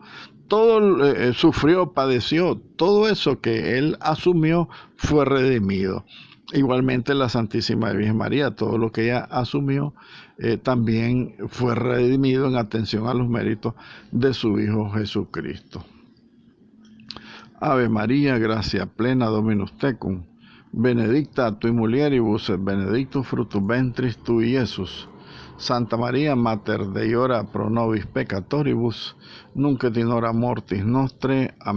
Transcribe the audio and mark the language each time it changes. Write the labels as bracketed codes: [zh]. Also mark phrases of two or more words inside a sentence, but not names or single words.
[es] Todo sufrió, padeció, todo eso que él asumió fue redimido. Igualmente la Santísima Virgen María, todo lo que ella asumió también fue redimido en atención a los méritos de su Hijo Jesucristo. [la] Ave María, gracia plena, Dominus tecum, benedicta tui mulieribus et benedictus fructus ventris tui, Iesus. Santa María, Mater Dei, ora pro nobis peccatoribus, nunc et in hora mortis nostre.